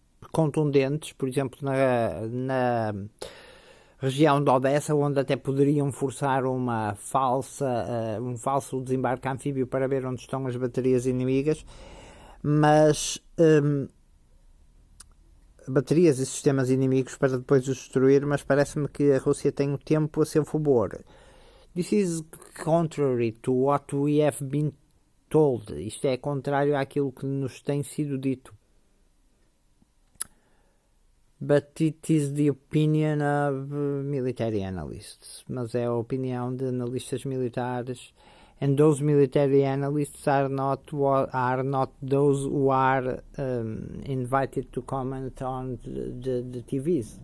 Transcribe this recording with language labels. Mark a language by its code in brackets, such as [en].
[pt] contundentes, por exemplo, na região de Odessa, onde até poderiam forçar um falso desembarque anfíbio para ver onde estão as baterias inimigas, mas baterias e sistemas inimigos para depois os destruir, mas parece-me que a Rússia tem o tempo a seu favor. [en] This is contrary to what we have been told. [pt] Isto é contrário àquilo que nos tem sido dito. [en] But it is the opinion of military analysts. [pt] Mas é a opinião de analistas militares. [en] And those military analysts are not those who are invited to comment on the TVs.